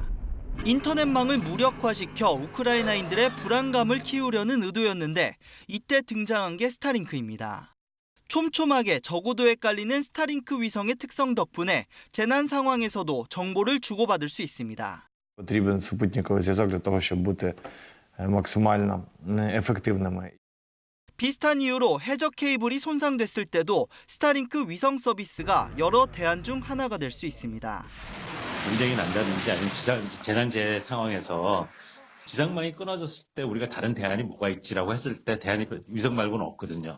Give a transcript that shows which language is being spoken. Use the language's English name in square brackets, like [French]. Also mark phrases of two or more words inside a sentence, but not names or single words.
[Korean] 인터넷망을 무력화시켜 우크라이나인들의 불안감을 키우려는 의도였는데 이때 등장한 게 스타링크입니다. 촘촘하게 저고도에 깔리는 스타링크 위성의 특성 덕분에 재난 상황에서도 정보를 주고받을 수 있습니다. [Ukrainian] Потрібен супутниковий зв'язок для того, щоб бути максимально ефективними. [Korean] 비슷한 이유로 해저 케이블이 손상됐을 때도 스타링크 위성 서비스가 여러 대안 중 하나가 될 수 있습니다. 전쟁이 난다든지 아니면 재난재해 상황에서 지상망이 끊어졌을 때 우리가 다른 대안이 뭐가 있지라고 했을 때 대안이 위성 말고는 없거든요.